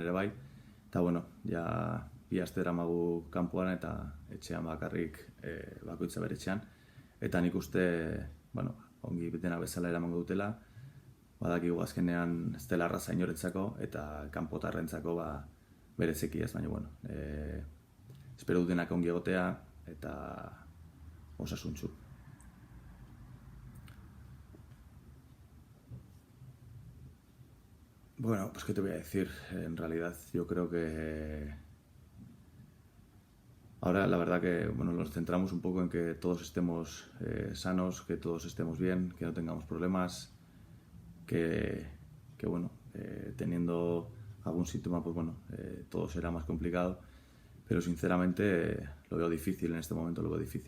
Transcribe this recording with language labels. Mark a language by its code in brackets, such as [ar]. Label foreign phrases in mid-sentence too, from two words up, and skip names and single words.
[eu] ere bai, eta ja 2 aste daramagu kanpoan eta etxean bakarrik bakoitza bere etxean, eta nik uste ongi dena bezala eramango dutela, badakigu azkenean ez dela erraza inoretzako eta kanpotarrentzako berezeki, ez? Baina espero dutenak ongi egotea eta osasuntsu. [es] Pues qué te voy a decir, en realidad yo creo que ahora la verdad que nos centramos un poco en que todos estemos sanos, que todos estemos bien, que no tengamos problemas, que teniendo algún síntoma todo será más complicado, pero sinceramente lo veo difícil en este momento, lo veo difícil.